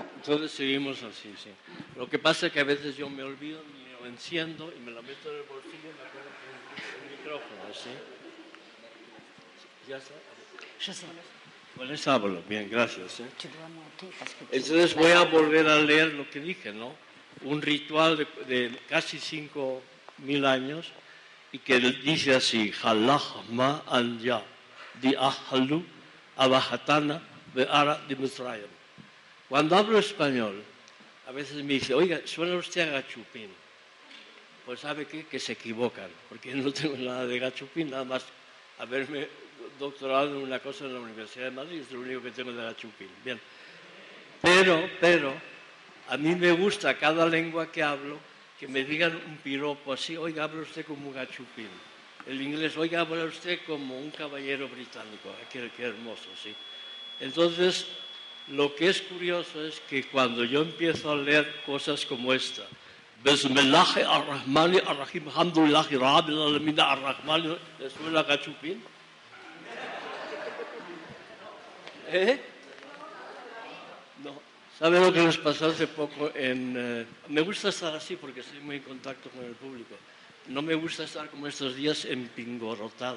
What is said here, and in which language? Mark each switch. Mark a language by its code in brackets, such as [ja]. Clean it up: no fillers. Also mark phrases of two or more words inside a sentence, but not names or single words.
[es] Entonces seguimos así, sí. Lo que pasa es que a veces yo me olvido, me lo enciendo y me lo meto en el bolsillo y me acuerdo con el micrófono, ¿sí? ¿Ya está? Yo sé. Con eso hablo, bien, gracias. Entonces voy a volver a leer lo que dije, ¿no? un ritual de casi 5.000 años y que dice así, [arc] הָא לַחְמָא עַנְיָא דִּי אֲכָלוּ אַבְהָתָנָא בְּאַרְעָא דְמִצְרָיִם. [es] Cuando hablo español, a veces me dice, oiga, suena usted a gachupín. Pues sabe qué, que se equivocan, porque no tengo nada de gachupín, nada más haberme doctorado en una cosa en la Universidad de Madrid, es lo único que tengo de gachupín. Bien. Pero, a mí me gusta cada lengua que hablo, que me digan un piropo así, oiga, habla usted como un gachupín. El inglés, oiga, habla usted como un caballero británico. Qué hermoso, sí. Entonces, lo que es curioso es que cuando yo empiezo a leer cosas como esta, [ar] بسم الله الرحمن الرحيم، الحمد لله رب العالمين الرحمن, [es] ¿le suena gachupín? No. ¿Sabe lo que nos pasó hace poco? Me gusta estar así porque estoy muy en contacto con el público. No me gusta estar como estos días empingorotado.